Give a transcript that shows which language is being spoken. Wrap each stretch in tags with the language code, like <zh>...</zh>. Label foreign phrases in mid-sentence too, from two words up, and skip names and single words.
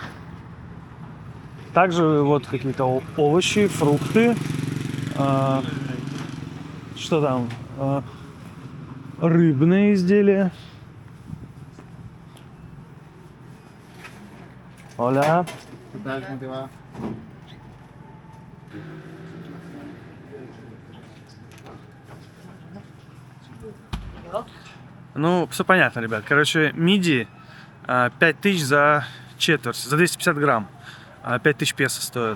<ru>Также вот какие-то овощи, фрукты. Что там? Рыбные изделия. Оля.</ru> <es>¿Qué tal? ¿Cómo te va?</es> <ru>Ну, все понятно, ребят. Короче, мидии 5000 за четверть, за 250 грамм. 5000 песо стоит.</ru>